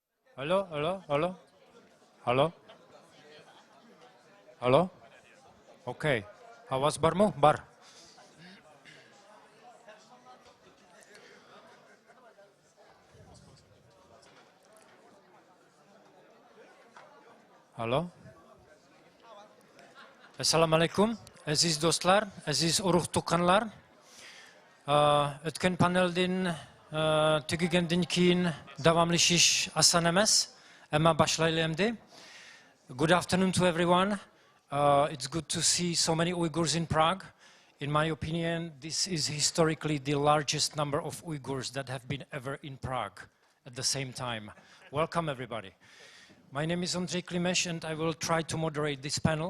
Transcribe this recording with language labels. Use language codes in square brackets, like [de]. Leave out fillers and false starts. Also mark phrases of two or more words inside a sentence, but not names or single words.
[en] Hello, hello, hello, hello, hello. [ug] Okay. Awas barmu? Bar. Hello. [ar] Assalamu alaikum. [ug] Aziz dostlar, aziz urug' tuqqanlar. O'tgan paneldin tugagandan keyin davomlashish oson emas. Ammo boshlaylik endi. [en] Good afternoon to everyone. It's good to see so many Uyghurs in Prague. In my opinion, this is historically the largest number of Uyghurs that have been ever in Prague at the same time. Welcome, everybody. My name is Andrzej Klimesh, and I will try to moderate this panel.